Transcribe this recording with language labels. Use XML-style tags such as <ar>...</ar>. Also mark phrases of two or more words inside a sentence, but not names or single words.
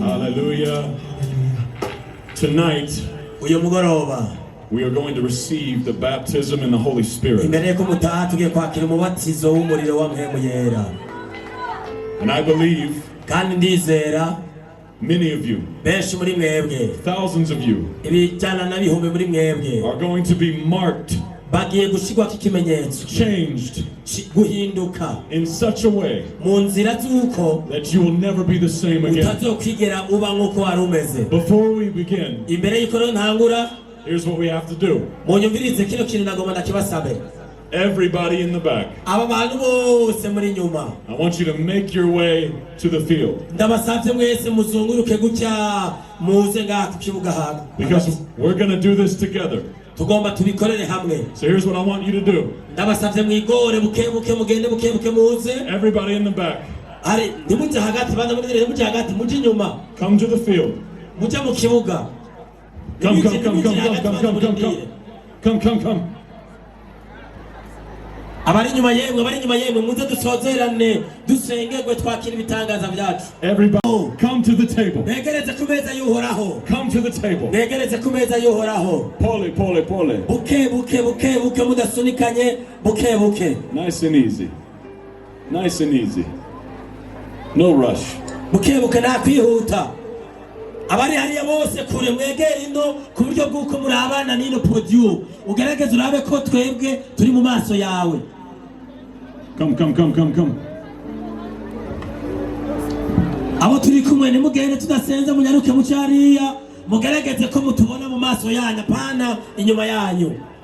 <en>Hallelujah. Tonight,</en> <rn>uyu mugoroba</rn> <en>we are going to receive the baptism in the Holy Spirit.</en> <rn>imbere yuko mutaha tugiye kwakira umubatizo w'umuriro wa mpemu yera.</rn> <en>And I believe</en> <rn>kandi ndizera</rn> <en>many of you,</en> <rn>benshi muri mwebwe,</rn> <en>thousands of you,</en> <rn>ibijyana n'ibihumbi muri mwebwe</rn> <en>are going to be marked,</en> <rn>bagiye gushigwako ikimenyetso,</rn> <en>changed</en> <rn>guhinduka</rn> <en>in such a way</en> <rn>mu nzira z'uko</rn> <en>that you will never be the same again.</en> <rn>utazokwigera uba nk'uko wari umeze.</rn> <en>Before we begin,</en> <rn>imbere y'uko rero ntangura,</rn> <en>here's what we have to do.</en> <rn>munyumvirize kino kintu nagomba ndakibasabe.</rn> <en>Everybody in the back,</en> <rn>aba bantu bose muri nyuma,</rn> <en>I want you to make your way to the field.</en> <rn>ndabasabye mwese muzunguruke gutya muze ngaha ku kibuga hano,</rn> <en>Because we're going to do this together.</en> <rn>tugomba tubikorere hamwe.</rn> <en>So here's what I want you to do.</en> <rn>ndabasabye mwigore bukebuke, mugende bukebuke muze.</rn> <en>Everybody in the back,</en> <rn>ari ntimujye hagati, banda mugire mujye hagati, mujye inyuma,</rn> <en>come to the field.</en> <rn>mujye mu kibuga.</rn> <en>Come.</en> <rn>abari inyuma yemwe muze dusozerane dusengerwe twakira ibitangaza byacu.</rn> <en>Everybody come to the table.</en> <rn>mwegereze ku meza y'uhoraho,</rn> <en>Come to the table.</en> <rn>mwegereze ku meza y'uhoraho. Pole. buke mudasunikanye, buke</rn> <en>Nice and easy. Nice and easy. No rush.</en> <rn>buke nta kwihuta. abari hariya bose kure mwegera ino ku buryo bw'uko murabana n'ino podium, ugerageze urabe ko twebwe turi mu maso yawe.</rn> <en>Come.</en> <rn>abo turi kumwe nimugende tudasenze, munyaruke mu cyariya, mugerageze ko mutubona mu maso yanyu, pana inyuma yanyu.</rn>